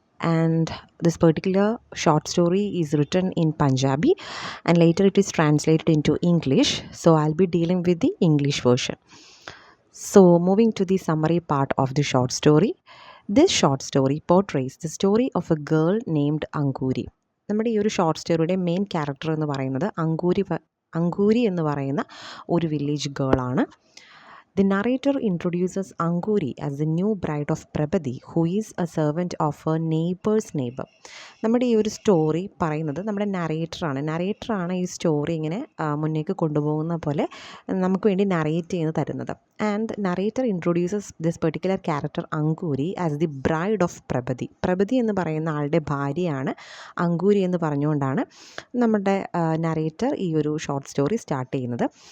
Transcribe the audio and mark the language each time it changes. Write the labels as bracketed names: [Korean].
[English] And this particular short story is written in Punjabi and later it is translated into English, so I'll be dealing with the English version. So moving to the summary part of the short story. This short story portrays the story of a girl named Anguri. [Malayalam] നമ്മുടെ ഈ ഒരു short സ്റ്റോറിയുടെ main character എന്ന് പറയുന്നത് അങ്കൂരി എന്ന് പറയുന്ന ഒരു village ഗേളാണ്. [English] The narrator introduces Anguri as the new bride of Prabhati, who is a servant of her neighbor's neighbor. [Malayalam] നമ്മുടെ ഈ ഒരു സ്റ്റോറി പറയുന്നത് നമ്മുടെ നറേറ്ററാണ് ഈ സ്റ്റോറി ഇങ്ങനെ മുന്നേക്ക് കൊണ്ടുപോകുന്ന പോലെ നമുക്ക് വേണ്ടി നറേറ്റ് ചെയ്ത് തരുന്നത്. [English] and narrator introduces this particular character Angoori as the bride of Prabhati [Malayalam] എന്ന് പറയുന്ന ആളുടെ ഭാര്യയാണ് അങ്കൂരി എന്ന് പറഞ്ഞുകൊണ്ടാണ് നമ്മുടെ നറേറ്റർ ഈ ഒരു ഷോർട്ട് സ്റ്റോറി സ്റ്റാർട്ട് ചെയ്യുന്നത്.